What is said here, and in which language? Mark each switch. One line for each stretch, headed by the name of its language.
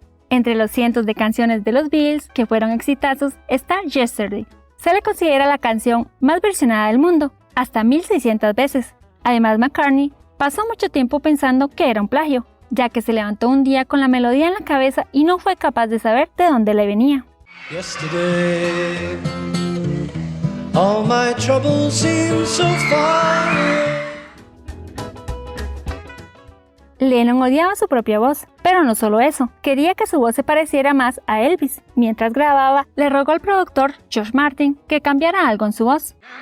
Spanish: Entre los cientos de canciones de los Beatles que fueron exitazos está Yesterday. Se le considera la canción más versionada del mundo, hasta 1600 veces. Además, McCartney pasó mucho tiempo pensando que era un plagio, ya que se levantó un día con la melodía en la cabeza y no fue capaz de saber de dónde le venía.
English: Yesterday, all my troubles seem so far away.
Spanish: Lennon odiaba su propia voz, pero no solo eso, quería que su voz se pareciera más a Elvis. Mientras grababa, le rogó al productor George Martin que cambiara algo en su voz.